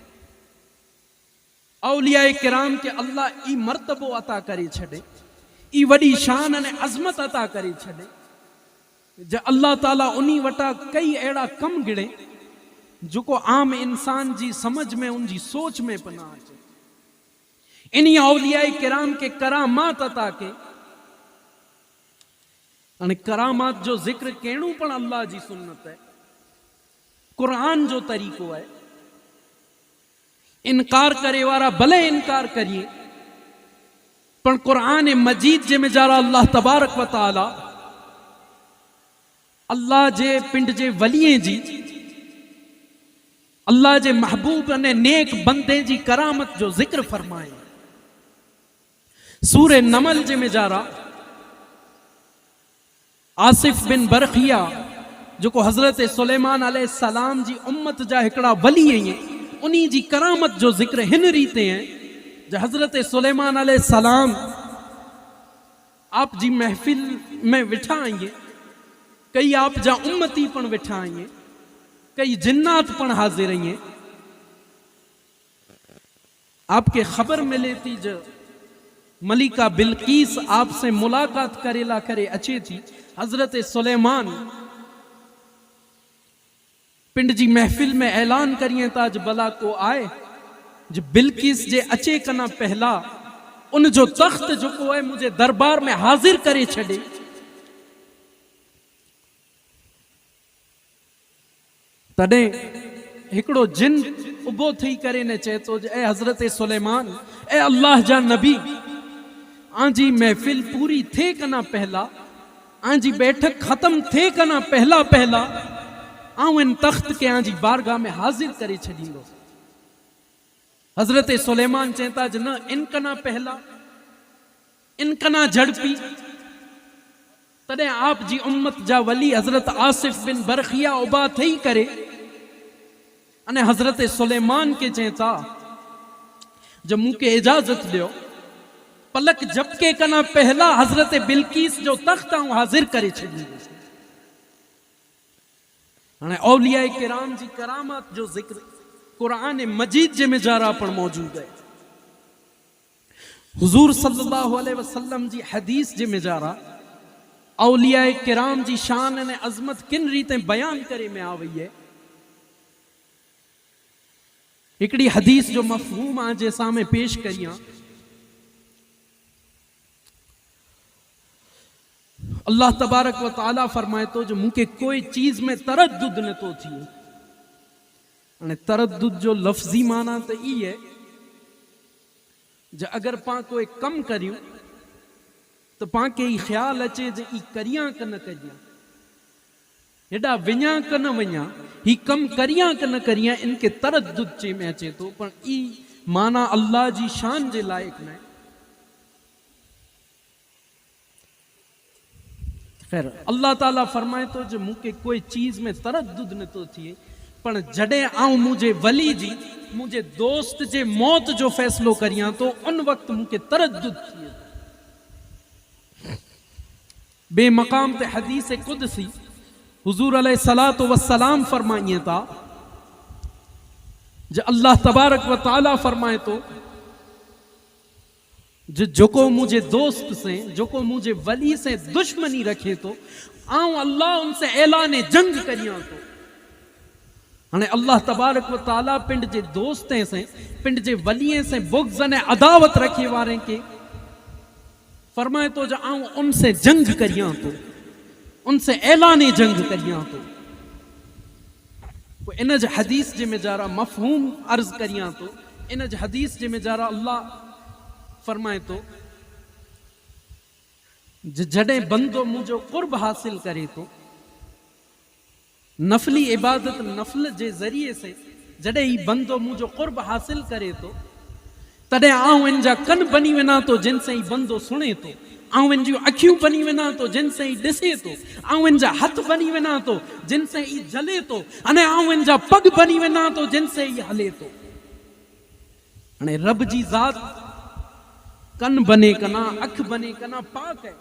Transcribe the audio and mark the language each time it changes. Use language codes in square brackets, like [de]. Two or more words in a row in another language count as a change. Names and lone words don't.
[kfr] اولیاء کرام کے اللہ ای مرتبہ عطا کری چھڑے ای وڈی شان نے عظمت عطا کری چھڑے جو اللہ تعالیٰ انہی وٹا کئی ایڑا کم گڑے جو کو عام انسان جی سمجھ میں ان جی سوچ میں پناہ آجے انہی اولیاء کرام کے کرامات عطا کے کرامات جو ذکر کینوں پر اللہ جی سنت ہے قرآن جو طریقو ہے انکار کرے وارا بھلے انکار کریے पण क़ुरान मजीद जे में जारा अल्लाह [ar] تبارك وتعالى [kfr] अल्लाह जे पिंड जे वलिये जी, अल्लाह जे महबूब ने नेक बंदे जी करामत जो जिक्र फरमाए। सूरे नमल जे में जारा आसिफ बिन बरखिया जो को हजरत सुलेमान [ar] عليه السلام [kfr] जी उम्मत जा हिकड़ा वली हैं, उन्हीं जी करामत जो जिक्र हिन रीते हैं। जो हजरत सुलेमान [ar] عليه السلام [kfr] आप जी महफिल में विठा आइए, कई आप जा उम्मती पण विठा आइए, कई जिन्नात पण हाजिर आइए। आपके खबर मिले थी जो मलिका बिल्कीस आपसे मुलाकात करेला करे अचे थी। हजरत सुलेमान पिंड जी महफिल में ऐलान करिए ताज बला को आए जो बिल्कीस जे अचे कना पहला उन जो तख्त जो को है मुझे दरबार में हाजिर करे छड़े। तडे हिकड़ो जिन उबो थी करे ने चे तो ए हजरत सुलेमान, ए अल्लाह जा नबी, आंजी महफिल पूरी थे कना पहला, आंजी बैठक खत्म थे कना पहला पहला आऊं इन तख्त के आंजी बारगाह में हाजिर करे छड़ींदो। हजरत सुलेमान चेता ज न इनकना पहला इनकना झड़पी। तडे आप जी उम्मत जा वली हजरत आसिफ बिन बरखिया उबा थई करे अने हजरत सुलेमान के चेता जब मुके इजाजत दियो पलक झपके कना पहला हजरत बिल्कीस जो तख्त आऊं हाजिर करे छड़ींदो। हाणे औलिया किराम जी करामत जो जिक्र कुरान मजीद जे में जारा पण मौजूद है। हुजूर [ar] صلى الله عليه وسلم [kfr] जी हदीस जे में जारा औलिया किराम जी शान ने अजमत किन रीते बयान करे में आ वई है। हिकड़ी हदीस जो मफहूम आज सामने पेश करियां। अल्लाह [ar] تبارك وتعالى [kfr] फरमाए तो जो मुके कोई चीज में तरद्दुद न तो थी। अने तरद्दुद जो लफ्जी माना तो ई है जो अगर पा कोई कम करियो तो पा के ई ख्याल अचे जो ई करिया क न करिया, हेडा विञा क न विञा, ही कम करिया क न करिया, इनके तरद्दुद चे में अचे तो। पर ई माना अल्लाह जी शान जे लायक न। खैर अल्लाह ताला फरमाए तो जो मुके कोई चीज में तरद्दुद न तो थिए, पण जडे आऊं मुझे वली जी मुझे दोस्त जे मौत जो फैसलो करिया तो उन वक्त मुके तरद्दुद थिए। बेमकाम ते हदीस कुदसी हुजूर [ar] عليه الصلاة والسلام [kfr] फरमाइए था जो अल्लाह [ar] تبارك وتعالى [kfr] फरमाए तो जो को मुझे दोस्त से जो को मुझे वली से दुश्मनी रखे तो आऊं अल्लाह उनसे ऐलान जंग करिया तो। हाणे अल्लाह [ar] تبارك وتعالى [kfr] पिंड जे दोस्तें से पिंड जे वलिये से बुग़्ज़ ने अदावत रखे वारे के फरमाए तो जो आऊं उनसे जंग करिया तो, उनसे ऐलान जंग करिया तो। इन जे हदीस जे में जारा मफहूम अर्ज करिया तो इन जे हदीस जे में जारा अल्लाह फरमाए तो जडे बंदो मुझो कुर्ब हासिल करे तो नफली इबादत नफल जे जरिए से जडे ही बंदो मुझो कुर्ब हासिल करे तो तडे आऊं इन जा कन बनी वेना तो जिनसे ही बंदो सुने तो, आऊं इन जी अखियूं बनी वेना तो जिनसे ही ॾिसे तो, आऊं इन जा हथ बनी वेना तो जिनसे ही जले तो, अने आऊं इन जा पग बनी वेना तो जिनसे ही हले तो। अने रब जी ज़ात कन बने कना अख बने कना पाक है।